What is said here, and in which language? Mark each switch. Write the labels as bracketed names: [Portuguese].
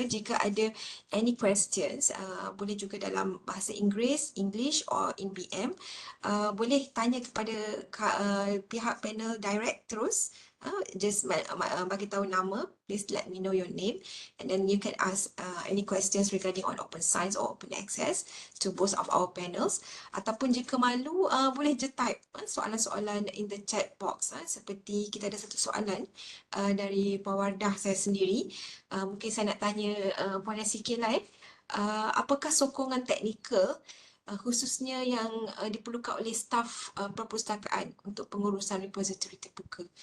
[Malay] Jika ada [English] any questions, [Malay] boleh juga dalam bahasa Inggeris, [English] English or in BM, [Malay] boleh tanya kepada pihak panel direct terus. [English] Just [Malay] bagi tahu nama, [English] please let me know your name, and then you can ask any questions regarding on open science or open access to both of our panels. [Malay] Ataupun jika malu, boleh je type soalan-soalan [English] in the chat box. [Malay] Seperti kita ada satu soalan dari Puan Wardah saya sendiri. Mungkin saya nak tanya Puan Yasikil lah apakah sokongan teknikal khususnya yang diperlukan oleh staf perpustakaan untuk pengurusan repository terbuka.